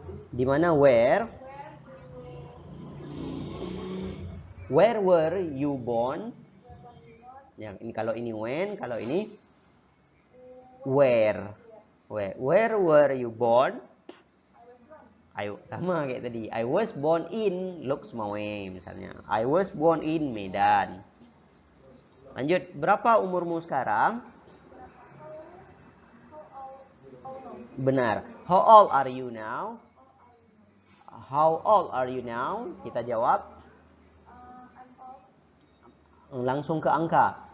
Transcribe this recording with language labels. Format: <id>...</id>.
<id>Di mana where?</id> <en>Where were you born?</en> <id>Yang ini kalau ini when, kalau ini where.</id> <en>Where were you born?</en> <id>Ayo, sama kayak tadi.</id> <en>I was born in Loksmawe misalnya. I was born in Medan.</en> <id>Lanjut, berapa umurmu sekarang?</id> <en>Benar. How old are you now? How old are you now?</en> <id>Kita jawab langsung ke angka.</id>